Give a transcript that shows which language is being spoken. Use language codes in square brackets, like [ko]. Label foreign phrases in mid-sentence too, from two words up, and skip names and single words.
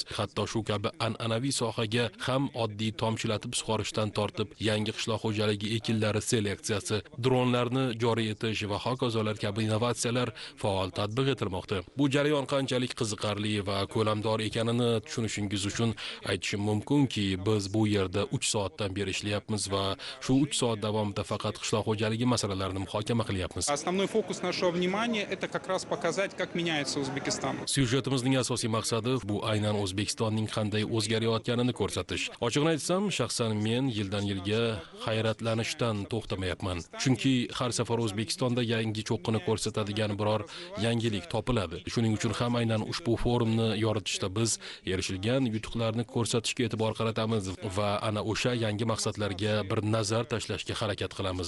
[uz] Hatto shu kabi an'anaviy sohaga ham oddiy tomchilatib sug'orishdan tortib, yangi qishloq xo'jaligi ekinlari seleksiyasi, dronlarni joriy etish va hokazolar kabi innovatsiyalar faol tatbiq etilmoqda. Bu jarayon qanchalik qiziqarli va ko'lamdor ekanini tushunishingiz uchun aytishim mumkinki, biz bu yerda 3 soatdan beri ishlayapmiz va shu 3 soat davomida faqat qishloq xo'jaligi masalalarini muhokama qilyapmiz. [ru] Основной фокус нашего внимания это как раз показать, как меняется Узбекистан. [uz] Syujetimizning asosiy maqsadi bu aynan O'zbekistonning qanday o'zgarayotganini ko'rsatish. Ochiqni aytsam, shaxsan men yildan yilga hayratlanishdan to'xtamayapman. Chunki har safar O'zbekistonda yangi cho'qqini ko'rsatadigan biror yangilik topiladi. Shuning uchun ham aynan ushbu forumni yoritishda biz erishilgan yutuqlarni ko'rsatishga e'tibor qaratamiz va ana o'sha yangi maqsadlarga bir nazar tashlashga harakat qilamiz.